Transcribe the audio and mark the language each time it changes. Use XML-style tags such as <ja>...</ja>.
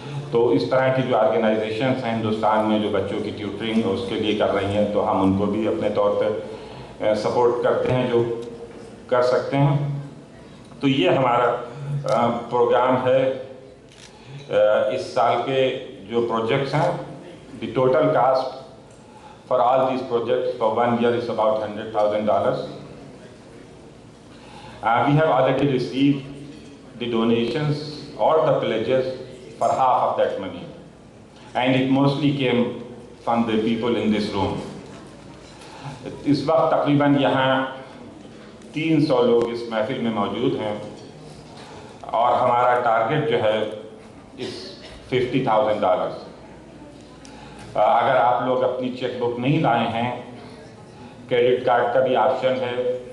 <ur>تو اس طرح کی جو آرگنائزیشنس ہیں ہندوستان میں جو بچوں کی ٹیوٹرنگ اس کے لیے کر رہی ہیں تو ہم ان کو بھی اپنے طور پہ سپورٹ کرتے ہیں جو کر سکتے ہیں. تو یہ ہمارا پروگرام ہے. اس سال کے جو پروجیکٹس ہیں</ur> <en>The total cost for all these projects for 1 year is about $100,000. We have already received the donations or the pledges for half of that money, and it mostly came from the people in this room.</en> <ur>اس وقت تقریباً یہاں 300 لوگ اس محفل میں موجود ہیں اور ہمارا ٹارگٹ جو ہے اس $50,000. اگر آپ لوگ اپنی چیک بک نہیں لائے ہیں، کریڈٹ کارڈ کا بھی آپشن ہے.</ur>